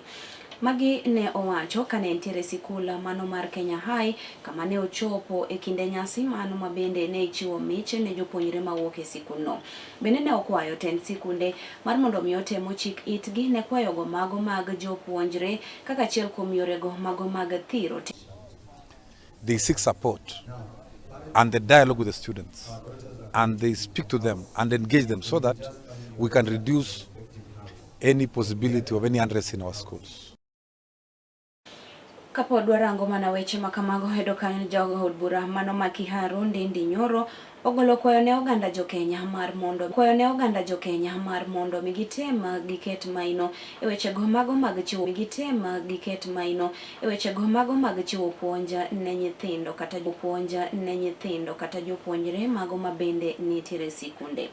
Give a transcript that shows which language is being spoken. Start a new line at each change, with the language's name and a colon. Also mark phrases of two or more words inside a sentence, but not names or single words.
Luo (Kenya and Tanzania): Magi ne owacho kane entiere sikula mano mar Kenya High, kama ne ochopo e kinde nyasi mano mabende ne ichiwo mich ne jopuonjre mawuok e sikunno. Bende ne okwayo tend sikunde mar mondo mi otemo chik itgi ne kwayogo mago mag jopuonjre kaka achiel kuom yorego mago mag thiro.
English: They seek support and the dialogue with the students, and they speak to them and engage them so that we can reduce any possibility of any unrest in our schools.
Luo (Kenya and Tanzania): Kapo dwarango mana weche makamago, hedo kanyo jogo od bura mano Makiharu Ndindi Nyoro ogolo kwayo ne oganda jokenya mar mondo migitem giket maino e wechego mago mag chiwo puonja ne nyithindo kata jopuonjre mago mabende nitiere sikunde.